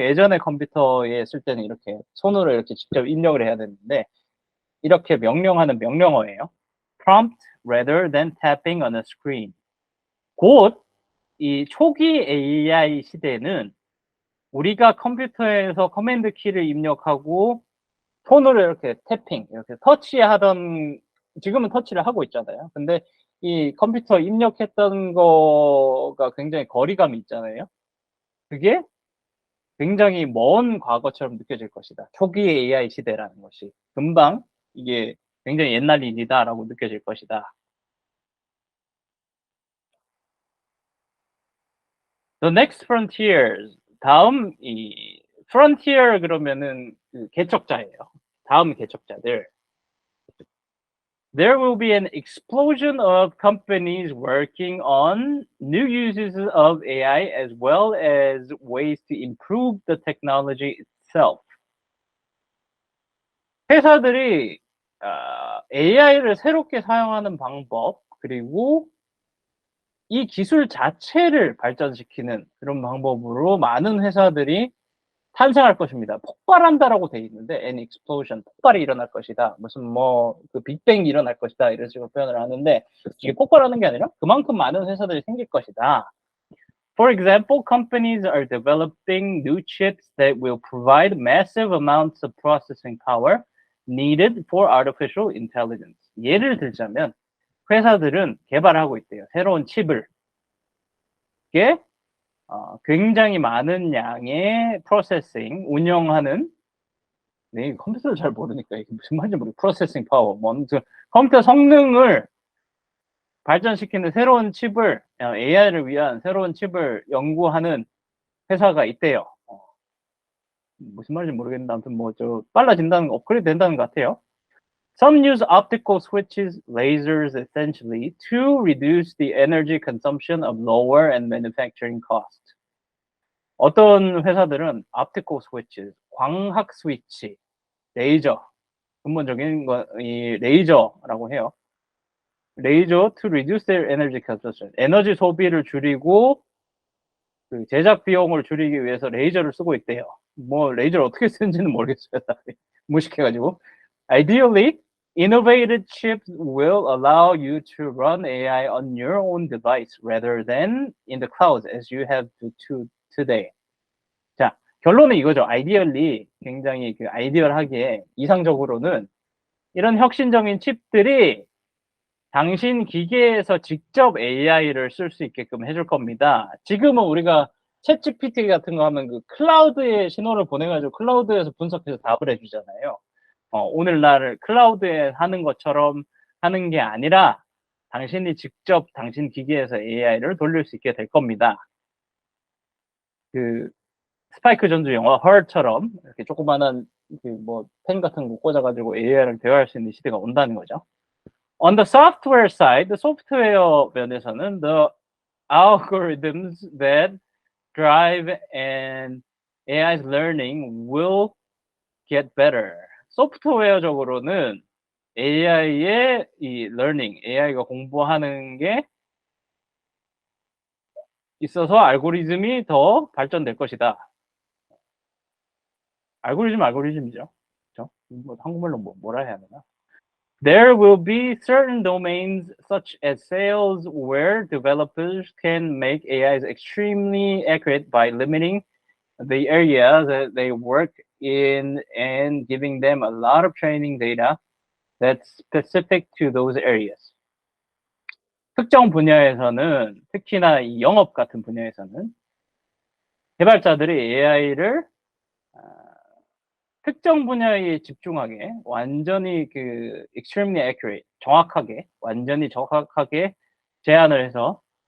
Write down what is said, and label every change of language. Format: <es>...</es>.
<ko>예전에 컴퓨터에 쓸 때는 이렇게 손으로 이렇게 직접 입력을 해야 되는데 이렇게 명령하는 명령어예요.</ko> <en>Prompt rather than tapping on a screen.</en> <ko>곧 이 초기 AI 시대는 우리가 컴퓨터에서 커맨드 키를 입력하고 손으로 이렇게 태핑, 이렇게 터치하던, 지금은 터치를 하고 있잖아요. 근데 이 컴퓨터 입력했던 거가 굉장히 거리감이 있잖아요. 그게 굉장히 먼 과거처럼 느껴질 것이다. 초기 AI 시대라는 것이. 금방 이게 굉장히 옛날 일이다라고 느껴질 것이다.</ko> <en>The next frontiers.</en> <ko>다음 이 frontier 그러면은 그 개척자예요. 다음 개척자들.</ko> <en>There will be an explosion of companies working on new uses of AI as well as ways to improve the technology itself.</en> <ko>회사들이 AI를 새롭게 사용하는 방법 그리고 이 기술 자체를 발전시키는 그런 방법으로 많은 회사들이 탄생할 것입니다. 폭발한다라고 돼 있는데</ko> <en>an explosion,</en> <ko>폭발이 일어날 것이다. 무슨 뭐 그 빅뱅이 일어날 것이다 이런 식으로 표현을 하는데 이게 폭발하는 게 아니라 그만큼 많은 회사들이 생길 것이다.</ko> <en>For example, companies are developing new chips that will provide massive amounts of processing power needed for artificial intelligence.</en> <ko>예를 들자면 회사들은 개발하고 있대요. 새로운 칩을. 이게 굉장히 많은 양의 프로세싱, 운영하는, 네, 컴퓨터를 잘 모르니까 이게 무슨 말인지 모르겠어요. 프로세싱 파워, 컴퓨터 성능을 발전시키는 새로운 칩을, AI를 위한 새로운 칩을 연구하는 회사가 있대요. 무슨 말인지 모르겠는데, 아무튼 빨라진다는, 업그레이드 된다는 것 같아요.</ko> <en>Some use optical switches, lasers, essentially, to reduce the energy consumption of lower and manufacturing cost.</en> <ko>어떤 회사들은</ko> <en>optical switches,</en> <ko>광학 스위치, 레이저, 근본적인 이 레이저라고 해요.</ko> <en>레이저 to reduce their energy consumption.</en> <ko>에너지 소비를 줄이고 그 제작 비용을 줄이기 위해서 레이저를 쓰고 있대요. 뭐 레이저를 어떻게 쓰는지는 모르겠어요. 무식해가지고.</ko> <en>Ideally, Innovative chips will allow you to run AI on your own device rather than in the cloud as you have to today.</en> <ko>자, 결론은 이거죠. 아이디얼리 굉장히 그 아이디얼하게 이상적으로는 이런 혁신적인 칩들이 당신 기계에서 직접 AI를 쓸 수 있게끔 해줄 겁니다. 지금은 우리가 챗 GPT 같은 거 하면 그 클라우드에 신호를 보내가지고 클라우드에서 분석해서 답을 해주잖아요. 오늘날 클라우드에 하는 것처럼 하는 게 아니라 당신이 직접 당신 기기에서 AI를 돌릴 수 있게 될 겁니다. 그 스파이크 전주 영화 Her처럼 이렇게 조그마한 그 뭐 펜 같은 거 꽂아가지고 AI랑 대화할 수 있는 시대가 온다는 거죠.</ko> <en>On the software side,</en> <ko>소프트웨어 면에서는</ko> <en>the algorithms that drive and AI's learning will get better.</en> <ko>소프트웨어적으로는 AI의 이 learning, AI가 공부하는 게 있어서 알고리즘이 더 발전될 것이다. 알고리즘이죠. 그렇죠? 뭐 한국말로 뭐라 해야 되나?</ko> <en>There will be certain domains such as sales where developers can make AIs extremely accurate by limiting the area that they work in and giving them a lot of training data that's specific to those areas.</en> <ko>특정 분야에서는 특히나 이 영업 같은 분야에서는 개발자들이 AI를 특정 분야에 집중하게 완전히 그</ko> <en>extremely accurate,</en> <ko>완전히 정확하게 제안을 해서</ko>